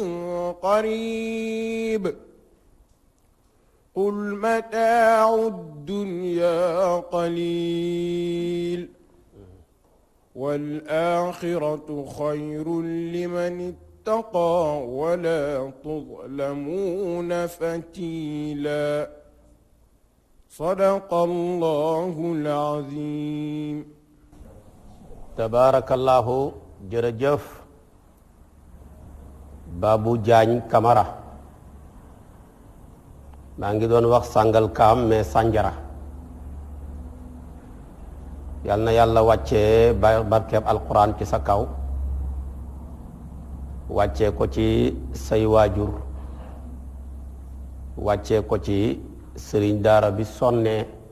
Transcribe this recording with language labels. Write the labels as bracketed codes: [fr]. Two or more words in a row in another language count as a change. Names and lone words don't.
[ar] قريب قل متاع الدنيا قليل والآخرة خير لمن اتقى ولا تظلمون فتيلا صدق الله العظيم [wo] tabaarakallaahu jërëjëf Babou Diagne Camara maa ngi doon wax sàngal kaam mais sànjara yal na yàlla wàccee barkeeb alquran ci sa kaw wàccee ko ci say waajur wàccee ko ci sëriñ daara bi sonnee